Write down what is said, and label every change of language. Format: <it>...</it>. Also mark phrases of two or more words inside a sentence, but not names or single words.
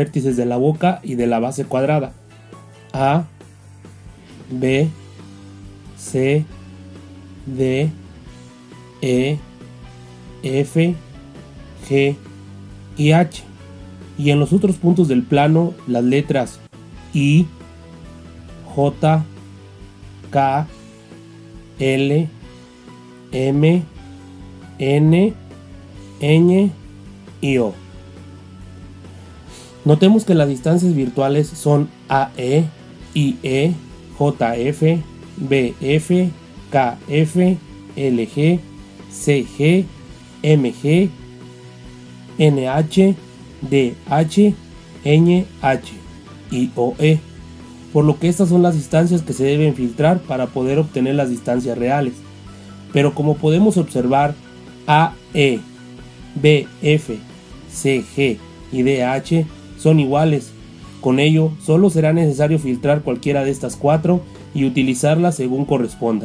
<es>vértices de la boca y de la base cuadrada: A, B, C, D, E, F, G y H, y en los otros puntos del plano las letras I, J, K, L, M, N, Ñ y O. Notemos que las distancias virtuales son AE, IE, JF, BF, KF, LG, CG, MG, NH, DH, NH y OE, por lo que estas son las distancias que se deben filtrar para poder obtener las distancias reales. Pero como podemos observar, AE, BF, CG y DH son iguales. Con ello, solo será necesario filtrar cualquiera de estas cuatro y utilizarlas según corresponda.</es>